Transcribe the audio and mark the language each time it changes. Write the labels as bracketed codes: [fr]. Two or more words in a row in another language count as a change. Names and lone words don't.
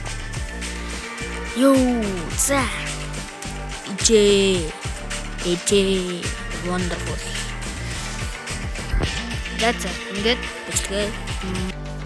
[mn] Йоо, за. Ижээ, [en] wonderful. That's it. [mn] Ингээд бичлэгээ